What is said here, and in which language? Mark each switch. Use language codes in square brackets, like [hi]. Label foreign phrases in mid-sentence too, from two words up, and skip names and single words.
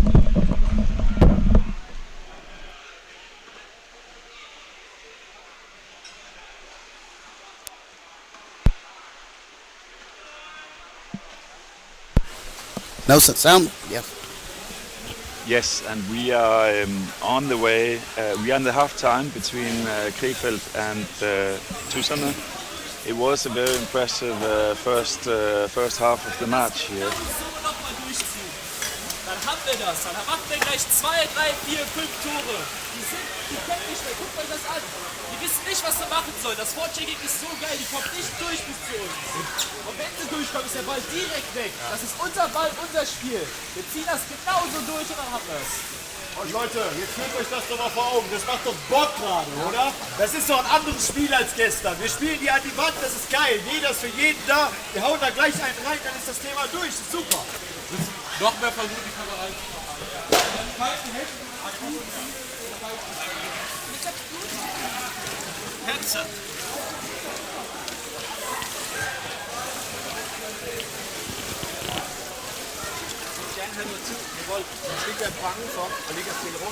[en] No sound? Yeah. Yes, and we are on the way. We are in the half time between Krefeld and Tudserne. It was a very impressive first half of the match here. [de] Dann haben wir das. Dann machen wir gleich 2, 3, 4, 5 Tore. Die können nicht mehr. Guckt euch das an. Die wissen nicht, was sie machen sollen. Das Vorchecking ist so geil. Die kommt nicht durch bis zu uns. Und wenn sie durchkommen, ist der Ball direkt weg. Das ist unser Ball, unser Spiel. Wir ziehen das genauso durch und dann haben wir es. Und Leute, jetzt führt euch das doch mal vor Augen. Das macht doch Bock gerade, oder? Das ist doch ein anderes Spiel als gestern. Wir spielen hier an die Wand, das ist geil. Jeder ist für jeden da. Wir hauen da gleich einen rein, dann ist das Thema durch. Das ist super. Noch mehr versuchen, die Kamera reinzumachen. [da] Headset. Gerne have noget tid med bold. Man skal ikke være bange for at ligge og spille rundt.